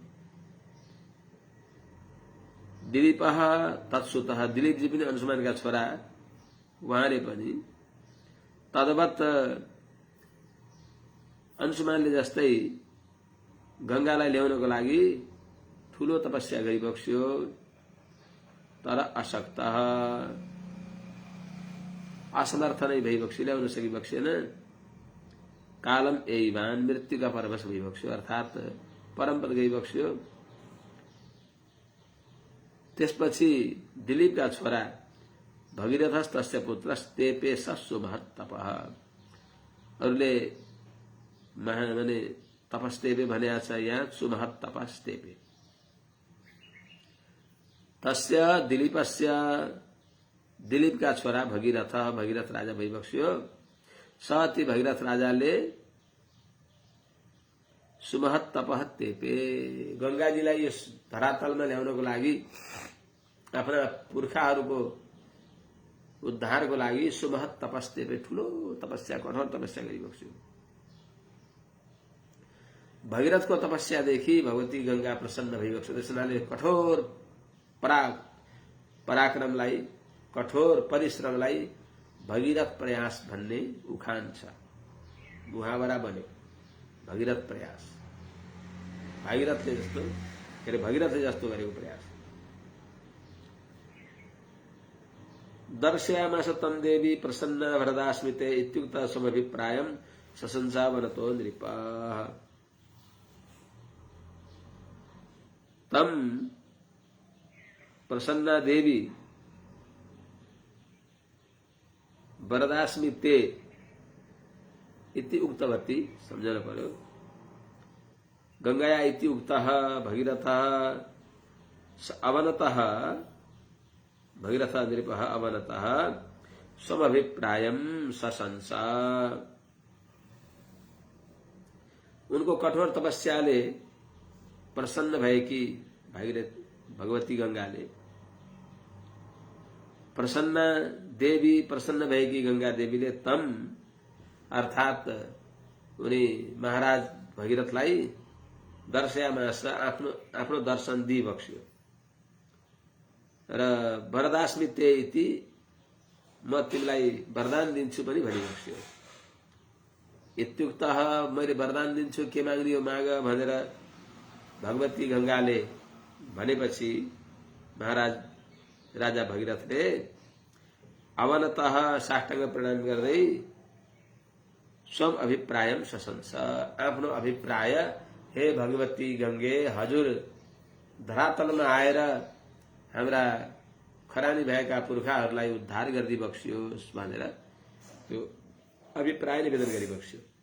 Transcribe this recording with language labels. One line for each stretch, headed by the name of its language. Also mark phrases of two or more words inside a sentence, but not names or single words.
Sanskrit: दिलीपः तत्सुतः,
Nepali: दिलीपजी पनि अंशुमानका छोरा, उहाँले पनि तद्वत् अंशुमानले जस्तै गंगालाई ल्याउनको लागि ठूलो तपस्या गरिबक्सियो, तर अशक्तः, असमर्थ नै भइबक्सियो, ल्याउन सकिबक्सिएन।
Sanskrit: कालम एवान,
Nepali: मृत्युका परवश भइबक्सियो, अर्थात परमपद गइबक्सियो। त्यसपछि दिलीपका छोरा
Sanskrit: भगीरथस्तस्य पुत्रस्तेपे सत्सुमहत्तपः,
Nepali: अरूले माने तपस्तेपे भनेको छ यहाँ,
Sanskrit: सुमहत्तपस्तेपे। तस्य दिलीपस्य,
Nepali: दिलीपका छोरा भगीरथ, भगीरथ राजा भइबक्सियो। सती भगीरथ राजाले
Sanskrit: सुमहत्तपः तेपे,
Nepali: गंगाजीलाई यस धरातलमा ल्याउनको लागि, आफ्ना पुर्खाहरूको उद्धारको लागि सुमहत्तपस्तेपे, ठूलो तपस्या, कठोर तपस्या गरिबक्सियो। भगीरथको तपस्यादेखि भगवती गंगा प्रसन्न भइबक्सियो। त्यसैले कठोर पराक्रमलाई, कठोर परिश्रमलाई भगीरथ प्रयास भन्ने उखान छ, मुहावरा बन्यो। भगीरथ प्रयास, भागीरथले जस्तो के अरे भगीरथले जस्तो गरेको प्रयास।
Sanskrit: दर्शयामास तं देवी प्रसन्न वरदास्मिते इत्युक्त समभिप्रायं ससंसा वनतो नृपः। तम प्रसन्ना देवी वरदास्मि ते इति उक्तवती,
Nepali: समझना पर्यो।
Sanskrit: गंगाया इति उक्तः भगीरथः अवनतः, भगीरथ नृपः अवनतः समभिप्रायं सशंसा।
Nepali: उनको कठोर तपस्याले प्रसन्न भएकी भगवती गंगाले, प्रसन्न देवी प्रसन्न भएकी गंगा देवीले तम अर्थात उनी महाराज भगीरथलाई दर्शयामास, आफ्नो दर्शन दिइबक्सियो।
Sanskrit: र वरदास्मि ते इति,
Nepali: म तिमीलाई वरदान दिन्छु पनि भनिबक्सियो। इत्युक्तः, मैले वरदान दिन्छु, के माग्दियो माग भनेर भगवती गंगाले भनेपछि महाराज राजा भगीरथले अवनतः साष्टांग प्रणाम गर्दै
Sanskrit: स्वम अभिप्रायम सशंस,
Nepali: आफ्नो अभिप्राय, हे भगवती गंगे, हजुर धरातलमा आएर हाम्रा खरानी भएका पुर्खाहरूलाई उद्धार गरिदिबक्सियोस् भनेर त्यो अभिप्राय निवेदन गरिबक्सियो।